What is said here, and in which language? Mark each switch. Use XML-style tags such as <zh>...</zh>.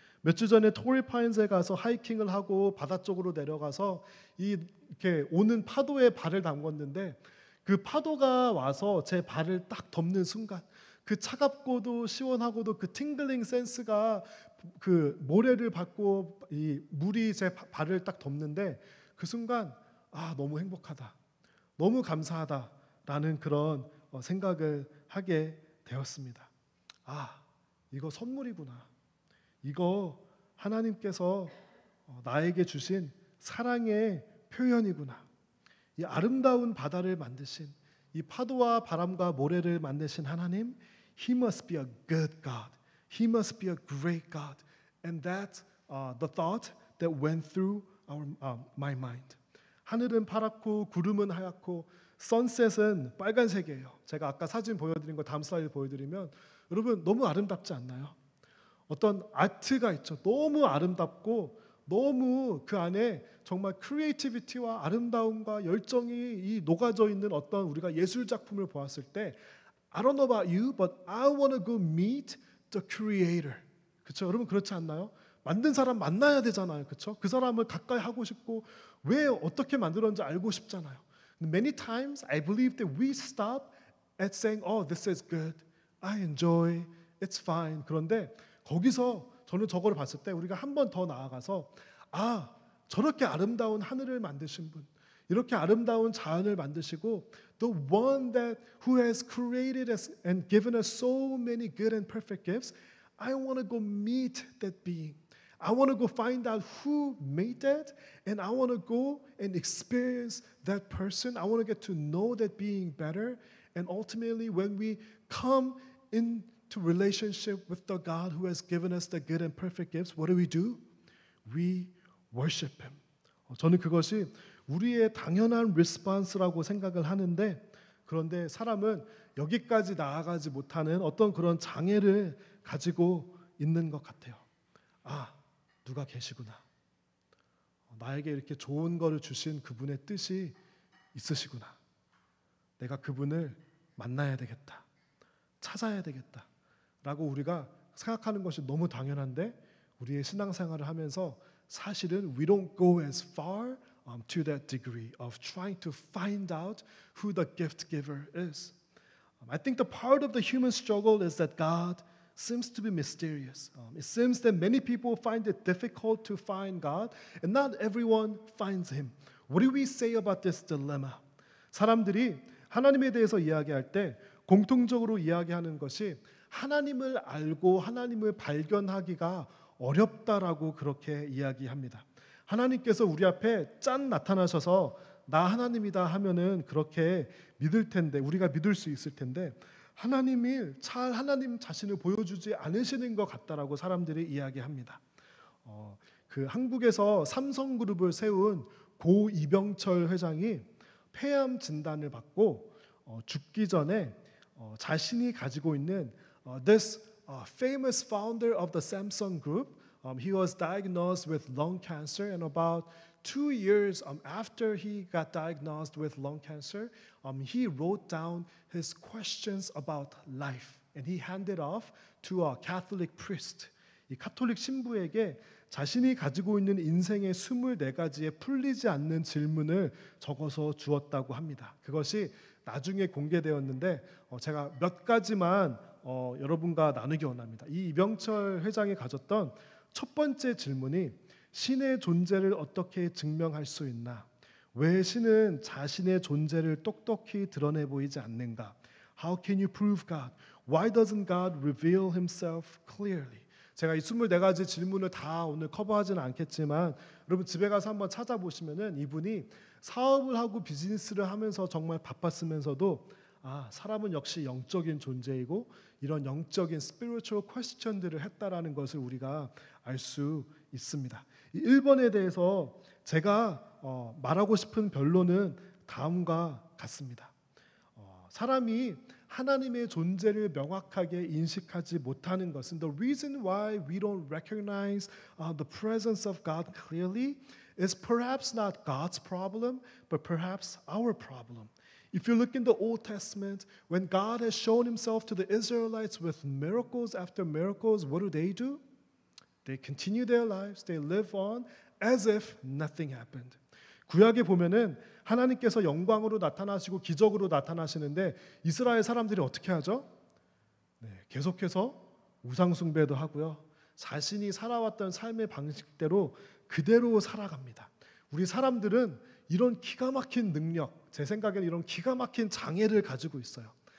<ko>몇 주 전에 토리파인즈에 가서 하이킹을 하고 바다 쪽으로 내려가서 이렇게 오는 파도에 발을 담궜는데 그 파도가 와서 제 발을 딱 덮는 순간 그 차갑고도 시원하고도 그 팅글링 센스가 그 모래를 받고 이 물이 제 발을 딱 덮는데 그 순간 너무 행복하다, 너무 감사하다라는 그런 생각을 하게 되었습니다. 이거 선물이구나. 이거 하나님께서 나에게 주신 사랑의 표현이구나. 이 아름다운 바다를 만드신 이 파도와 바람과 모래를 만드신 하나님,</ko> <en>He must be a good God. He must be a great God. And that's the thought that went through my mind.</en> <ko>하늘은 파랗고 구름은 하얗고 선셋은 빨간색이에요. 제가 아까 사진 보여드린 거 다음 슬라이드 보여드리면 여러분 너무 아름답지 않나요? 어떤 아트가 있죠. 너무 아름답고 너무 그 안에 정말 크리에이티비티와 아름다움과 열정이 녹아져 있는 어떤 우리가 예술 작품을 보았을 때</ko> <en>I don't know about you, but I want to go meet the creator.</en> <ko>그렇죠? 여러분 그렇지 않나요? 만든 사람 만나야 되잖아요. 그렇죠? 그 사람을 가까이 하고 싶고 왜 어떻게 만들었는지 알고 싶잖아요.</ko> <en>Many times I believe that we stop at saying, "Oh, this is good. I enjoy. It's fine."</en> <ko>그런데 거기서 저는 저거를 봤을 때 우리가 한 번 더 나아가서 아, 저렇게 아름다운 하늘을 만드신 분, 이렇게 아름다운 자연을 만드시고</ko> <en>the one that who has created us and given us so many good and perfect gifts, I want to go meet that being. I want to go find out who made that, and I want to go and experience that person. I want to get to know that being better. And ultimately, when we come into relationship with the God who has given us the good and perfect gifts, what do? We worship Him.</en> <ko>저는 그것이 우리의 당연한 response라고 생각을 하는데, 그런데 사람은 여기까지 나아가지 못하는 어떤 그런 장애를 가지고 있는 것 같아요. 아, 누가 계시구나. 나에게 이렇게 좋은 거를 주신 그분의 뜻이 있으시구나. 내가 그분을 만나야 되겠다. 찾아야 되겠다. 라고 우리가 생각하는 것이 너무 당연한데 우리의 신앙생활을 하면서 사실은</ko> <en>we don't go as far to that degree of trying to find out who the gift giver is. I think the part of the human struggle is that God seems to be mysterious. It seems that many people find it difficult to find God, and not everyone finds Him. What do we say about this dilemma?</en> <ko>사람들이 하나님에 대해서 이야기할 때 공통적으로 이야기하는 것이 하나님을 알고 하나님을 발견하기가 어렵다라고 그렇게 이야기합니다. 하나님께서 우리 앞에 짠 나타나셔서 나 하나님이다 하면은 그렇게 믿을 텐데, 우리가 믿을 수 있을 텐데 하나님이 잘 하나님 자신을 보여주지 않으시는 것 같다라고 사람들이 이야기합니다. 그 한국에서 삼성그룹을 세운 고 이병철 회장이 폐암 진단을 받고 죽기 전에 자신이 가지고 있는</ko> <en>this famous founder of the Samsung Group, he was diagnosed with lung cancer, and about 2 years after he got diagnosed with lung cancer, he wrote down his questions about life, and he handed off to a Catholic priest.</en> <ko>이 카톨릭 신부에게 자신이 가지고 있는 인생의 24가지의 풀리지 않는 질문을 적어서 주었다고 합니다. 그것이 나중에 공개되었는데 제가 몇 가지만 여러분과 나누기 원합니다. 이 이병철 회장이 가졌던 첫 번째 질문이 신의 존재를 어떻게 증명할 수 있나? 왜 신은 자신의 존재를 똑똑히 드러내 보이지 않는가?</ko> <en>How can you prove God? Why doesn't God reveal Himself clearly?</en> <ko>제가 이 24가지 질문을 다 오늘 커버하지는 않겠지만 여러분 집에 가서 한번 찾아보시면은 이분이 사업을 하고 비즈니스를 하면서 정말 바빴으면서도 사람은 역시 영적인 존재이고 이런 영적인 spiritual question들을 했다라는 것을 우리가 알 수 있습니다. 1번에 대해서 제가 말하고 싶은 변론은 다음과 같습니다. 사람이 하나님의 존재를 명확하게 인식하지 못하는 것은</ko> <en>the reason why we don't recognize the presence of God clearly is perhaps not God's problem, but perhaps our problem. If you look in the Old Testament, when God has shown Himself to the Israelites with miracles after miracles, what do? They continue their lives, they live on as if nothing happened.</en> <ko>구약에 보면은 하나님께서 영광으로 나타나시고 기적으로 나타나시는데 이스라엘 사람들이 어떻게 하죠? 계속해서 우상 숭배도 하고요. 자신이 살아왔던 삶의 방식대로 그대로 살아갑니다. 우리 사람들은 이런 기가 막힌 능력, 제 생각에는 이런 기가 막힌 장애를 가지고 있어요.</ko>